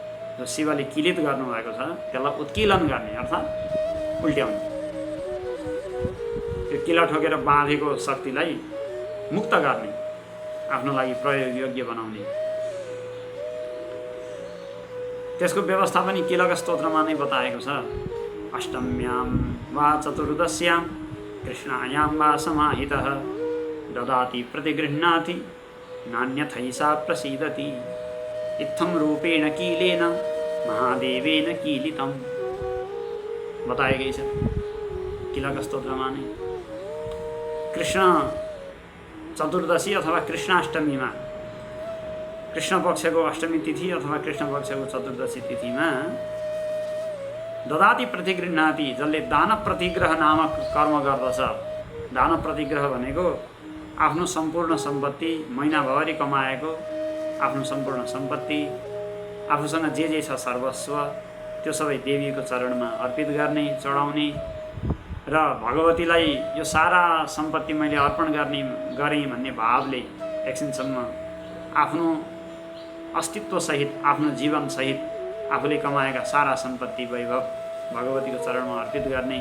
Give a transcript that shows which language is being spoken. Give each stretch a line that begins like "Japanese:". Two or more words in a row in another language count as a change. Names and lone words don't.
Nepali: जो शिवले किलित गर्नुभएको छ त्यसलाई उत्किलन गर्ने अर्थात् उल्ट्याउने, त्यो किला ठोकेर बाँधेको शक्तिलाई मुक्त गर्ने, आफ्नो लागि प्रयोग योग्य बनाउने। त्यसको व्यवस्था पनि किलक स्तोत्रमा नै बताएको छ।
Sanskrit: अष्टम्यां वा चतुर्दश्यां कृष्णायां वा समाहितः ददाति प्रतिगृह्णाति नान्यथैषा प्रसीदति इत्थं रूपेण कीलेन महादेवेन कीलितम्
Nepali: बताएकै छ किलक स्तोत्रमा नै। कृष्ण चतुर्दशी अथवा कृष्णाष्टमीमा, कृष्ण पक्षको अष्टमी तिथि अथवा कृष्ण पक्षको चतुर्दशी तिथिमा
Sanskrit: ददाति प्रतिगृह्णाति,
Nepali: जसले दान प्रतिग्रह नामक कर्म गर्दछ। दान प्रतिग्रह भनेको आफ्नो सम्पूर्ण सम्पत्ति, महिनाभरि कमाएको आफ्नो सम्पूर्ण सम्पत्ति, आफूसँग जे छ सर्वस्व त्यो सबै देवीको चरणमा अर्पित गर्ने, चढाउने र भगवतीलाई यो सारा सम्पत्ति मैले अर्पण गरेँ भन्ने भावले एकछिनसम्म आफ्नो अस्तित्वसहित, आफ्नो जीवनसहित आफूले कमाएका सारा सम्पत्ति वैभव भगवतीको चरणमा अर्पित गर्ने।